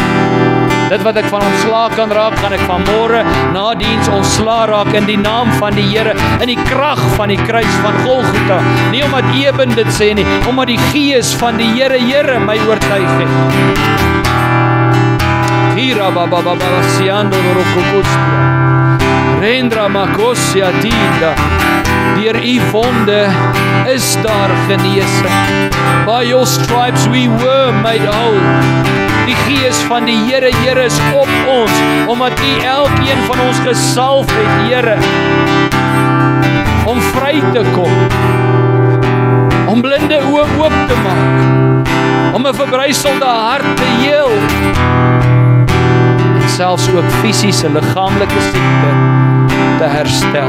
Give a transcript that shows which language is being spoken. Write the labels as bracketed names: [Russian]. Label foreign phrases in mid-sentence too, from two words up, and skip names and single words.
[Afrikaans] Dit wat ek van ontslae kan raak, gaan ek vanmôre na diens ontslae raak in die naam van die Here, in die krag van die kruis van Golgotha. Nie omdat Eben dit sê nie, omdat die Gees van die Here my oortuig het. Hira baba baba siando rokokostia. Rendra makosia tinda. Deur U wonde is daar genesing. [English] By your stripes we were made whole. [Afrikaans] Die Gees van die Here is op ons, omdat U elkeen van ons gesalf het, Here. om vry te kom, om blinde oë oop te maak, om 'n verbryselde hart te heel, en selfs ook fisiese, liggaamlike siekte te herstel.